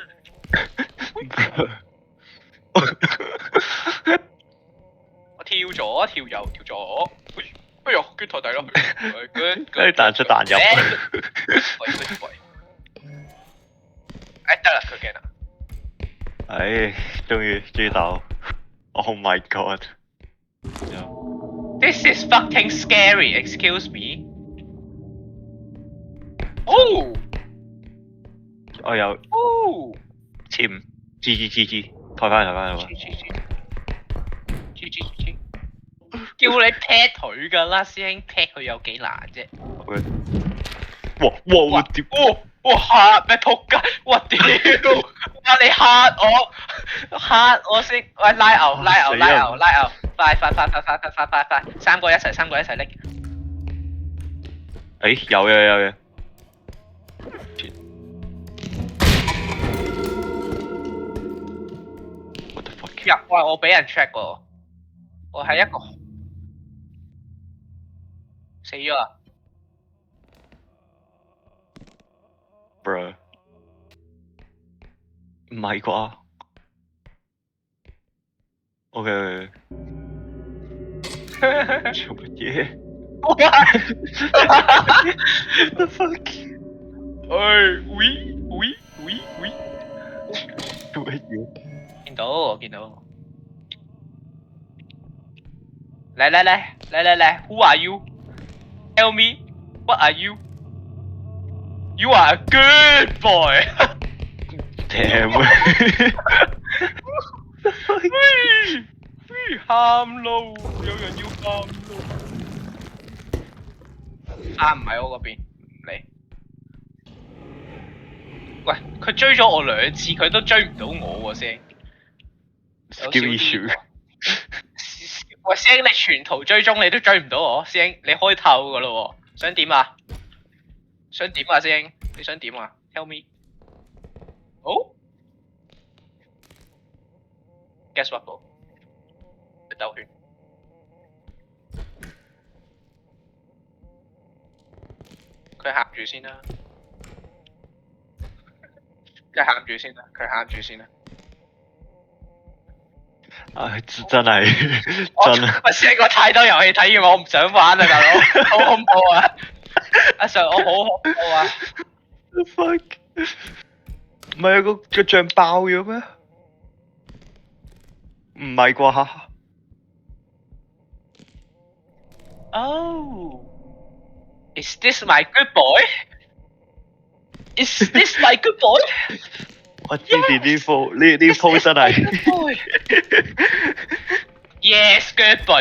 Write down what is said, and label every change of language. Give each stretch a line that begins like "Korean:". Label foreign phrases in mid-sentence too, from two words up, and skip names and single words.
Cantonese: 我跳左，跳右，跳左。哎呦，捐台底咯！跟住彈出彈入。得啦，佢驚啦。終於到。
English: Oh my god. This is fucking scary. Excuse me. Oh.
Cantonese: 我有。 Oh. 簽 G，抬翻。 G。叫你劈腿㗎啦，師兄劈佢有幾難啫？哇！屌！哇嚇咩仆街！哇屌！哇你嚇我先！喂拉牛！快！3個一齊拎！誒有嘅。
English: What the fuck？
Cantonese: 入喂，我俾人 check 喎，我係一個死咗啊！ Bro，唔係啩？OK，做乜嘢 ？
English: The fuck？
Cantonese: 喂，做乜嘢？見到我見到，嚟 ，
English: Who are you? Tell me, what are you? You are a good boy. Damn！
Cantonese: 喊路，有人要喊路。啊，唔喺我嗰邊，唔理。喂，佢追咗我2次，佢都追唔到我喎，師兄。
English: Skill issue。
Cantonese: 喂，師兄，你全途追蹤你都追唔到我，師兄，你開透噶咯喎，想點啊？想點啊，師兄？你想點啊 ？
English: Tell me。
Cantonese: 好。
English: Guess what
Cantonese: 噃？你兜圈。佢喊住先啦。佢喊住先啦。佢喊住先啦。唉，真係真啊！我試過太多遊戲體驗，我唔想玩啊，大佬，好恐怖啊！阿 Sir，我好恐怖啊
English: The fuck？
Cantonese: 唔係有個像爆咗咩？唔係啩？
English: ！Oh, is this my good boy? Is this my good boy?
Cantonese: 我知你呢鋪真係。
English: Yes, good boy.